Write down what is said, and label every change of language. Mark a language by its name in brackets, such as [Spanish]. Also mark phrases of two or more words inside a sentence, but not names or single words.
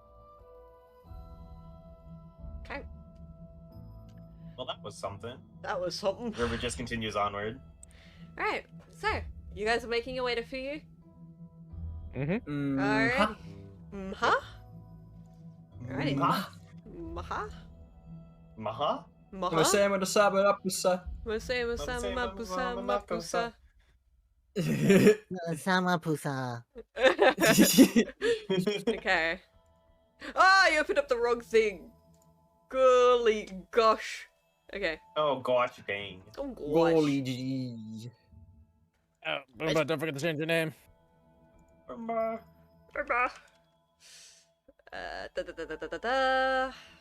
[English] Okay. Well, that was something. That was something. River just continues onward. Alright, so, you guys are making your way to Fuyu? Mm-hmm. Alright. Huh? Huh? Alrighty. Mah. Maha? Maha? Maha? Masema da saba rapusa. Masema sama mapusa mapusa. Sama Pusa. Okay. Ah, you opened up the wrong thing. Golly gosh. Okay. Oh gosh, dang. Oh gosh. Golly gee. Oh, but don't forget to change your name. Da, da, da, da, da, da, da.